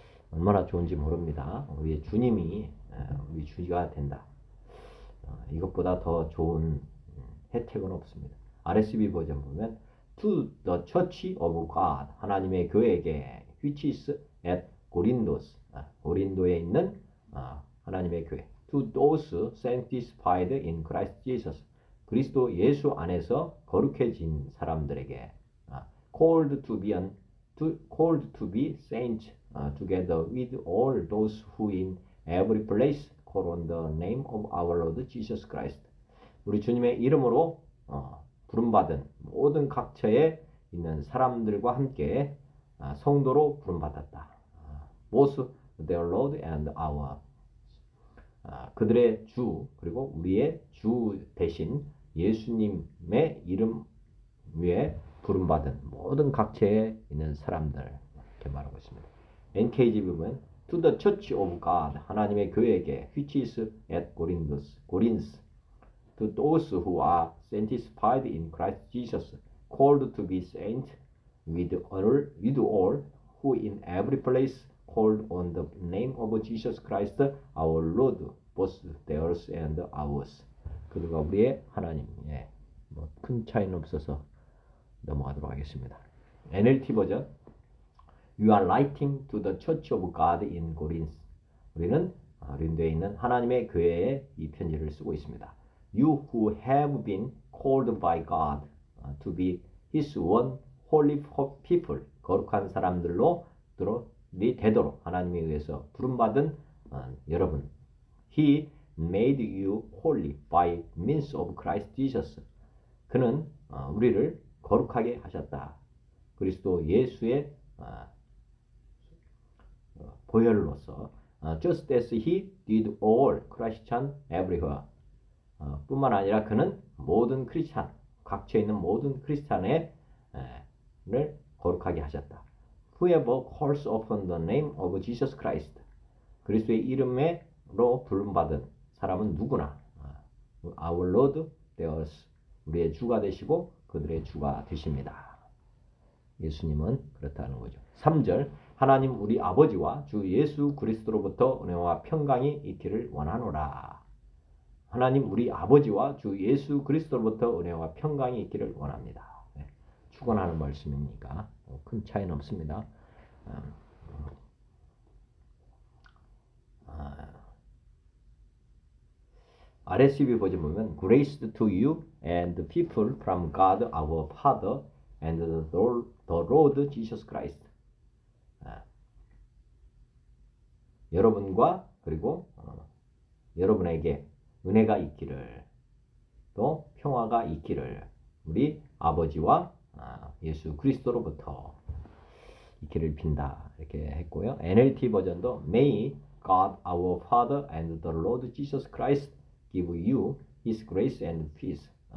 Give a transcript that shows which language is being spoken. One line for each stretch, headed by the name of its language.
Korean: 얼마나 좋은지 모릅니다. 우리의 주님이 우리 주가 된다. 이것보다 더 좋은 혜택은 없습니다. RSV 버전 보면
English: To the Church of God,
Korean: 하나님의 교회에게
English: which is at
Korean: 고린도스, 고린도에 있는 하나님의 교회.
English: To those sanctified in Christ Jesus,
Korean: 그리스도 예수 안에서 거룩해진 사람들에게.
English: Called to be saints, together with all those who in every place call on the name of our Lord Jesus Christ.
Korean: 우리 주님의 이름으로 부름받은 모든 각처에 있는 사람들과 함께 성도로 부름받았다.
English: Both their Lord and our.
Korean: 그들의 주 그리고 우리의 주 대신 예수님의 이름 위에 부름받은 모든 각처에 있는 사람들, 이렇게 말하고 있습니다.
English: NKG 보면 To the Church of God,
Korean: 하나님의 교회에게
English: which is at Corinth, to those who are sanctified in Christ Jesus, called to be saints, with all who in every place called on the name of Jesus Christ our Lord, both theirs and ours.
Korean: 그들과 우리의 하나님. 큰 차이는 없어서 넘어가도록 하겠습니다. NLT 버전.
English: You are writing to the Church of God in Corinth.
Korean: 우리는 고린도에 있는 하나님의 교회에 이 편지를 쓰고 있습니다.
English: You who have been called by God to be His one holy people,
Korean: 거룩한 사람들로 되도록 하나님에 의해서 부름받은 여러분.
English: He made you holy by means of Christ Jesus.
Korean: 그는 우리를 거룩하게 하셨다. 그리스도 예수의 보혈로서
English: just as he did all Christian everywhere.
Korean: 뿐만 아니라 그는 모든 크리스찬, 각처에 있는 모든 크리스찬을 거룩하게 하셨다.
English: Whoever calls upon the name of Jesus Christ.
Korean: 그리스도의 이름으로 부름받은 사람은 누구나
English: Our Lord, theirs.
Korean: 우리의 주가 되시고 그들의 주가 되십니다. 예수님은 그렇다는 거죠. 3절. 하나님 우리 아버지와 주 예수 그리스도로부터 은혜와 평강이 있기를 원하노라. 하나님 우리 아버지와 주 예수 그리스도로부터 은혜와 평강이 있기를 원합니다. 축원하는 말씀이니까 큰 차이는 없습니다. RSV 버전 보면
English: Grace to you and the people from God our Father and the Lord Jesus Christ.
Korean: 여러분과 그리고 여러분에게 은혜가 있기를, 또 평화가 있기를 우리 아버지와 예수 그리스도로부터 있기를 빈다, 이렇게 했고요. NLT 버전도
English: May God our Father and the Lord Jesus Christ give you His grace and peace.